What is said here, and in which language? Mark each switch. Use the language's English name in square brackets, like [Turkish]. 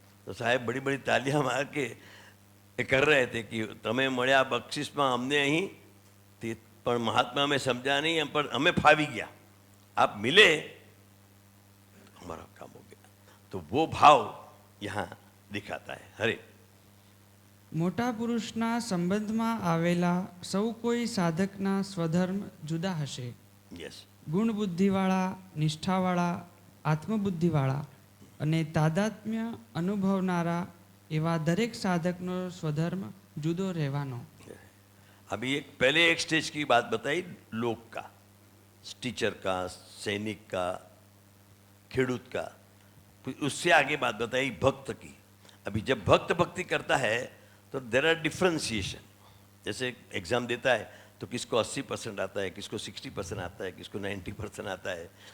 [Hindi] तो साहेब बड़ी बड़ी तालियां मार के कर रहे थे कि [Gujarati] तमे મળ્યા બક્ષિસમાં અમને અહીં, પણ મહાત્મા અમે સમજ્યા નહીં, પણ અમે ફાવી ગયા, [Hindi] आप मिले, हमारा काम हो गया। तो वो भाव यहाँ दिखाता है। हरे [Gujarati] મોટા પુરુષના સંબંધમાં આવેલા સૌ કોઈ સાધકના સ્વધર્મ જુદા હશે. [English] yes, [Gujarati] ગુણ બુદ્ધિવાળા, નિષ્ઠાવાળા, આત્મબુદ્ધિવાળા અને તાદાત્મ્ય અનુભવનારા એવા દરેક સાધકનો સ્વધર્મ જુદો રહેવાનો. [Hindi] अभी पहले एक स्टेज की बात बताई, लोक का, टीचर का, सैनिक का, खेडूत का। फिर उससे आगे बात बताई भक्त की। अभी जब भक्त भक्ति करता है तो [English] There are differentiation. [Hindi] जैसे एग्जाम देता है तो किसको 80% आता है, किसको 60% आता है, किसको 90% आता है।